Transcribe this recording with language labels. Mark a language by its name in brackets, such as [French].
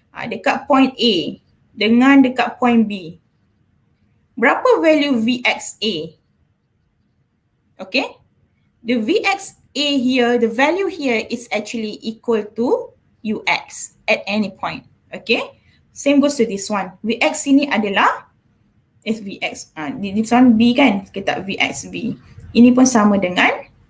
[Malay] Dekat point A dengan dekat point B. Berapa value Vxa? [English] Okay, the Vxa here, the value here is actually equal to Ux at any point. Okay, same goes to this one. [Malay] Vx ini adalah Vx. [English] This one B [Malay] kan, kita Vxb. Ini pun sama dengan